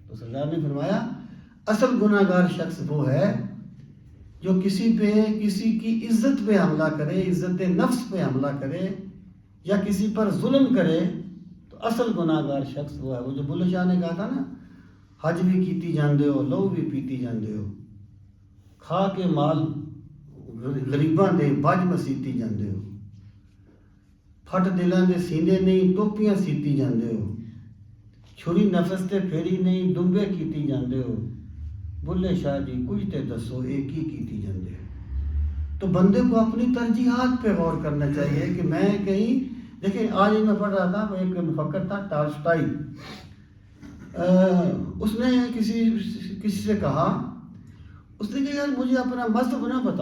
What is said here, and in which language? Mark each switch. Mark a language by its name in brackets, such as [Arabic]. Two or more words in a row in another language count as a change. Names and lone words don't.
[Urdu] تو سرکار نے فرمایا اصل گناہ گار شخص وہ ہے جو کسی کی عزت پہ حملہ کرے، عزت نفس پہ حملہ کرے یا کسی پر ظلم کرے. تو اصل گناہ گار شخص وہ ہے. وہ جو بلے شاہ نے کہا تھا نا، [Punjabi] حج بھی کیتی جاندے ہو، لو بھی پیتی جاندے ہو، کھا کے مال غریباں دے بج مسیتی جاندے ہو، پھٹ دلاں دے سینے نہیں ٹوپیاں سیتی جاندے ہو، چھری نفس تے پھیری نہیں دمبے کیتی جاندے ہو، بلے شاہ جی کچھ تے دسو ایک ہی کیتی جاندے ہو. [Urdu] تو بندے کو اپنی ترجیحات پہ غور کرنا چاہیے کہ میں کہیں، دیکھیں آج میں پڑھ رہا تھا، ایک مفکر تھا ٹالسٹائی، اس نے کسی سے کہا، اس نے کہا یار مجھے اپنا مذہب نہ بتا.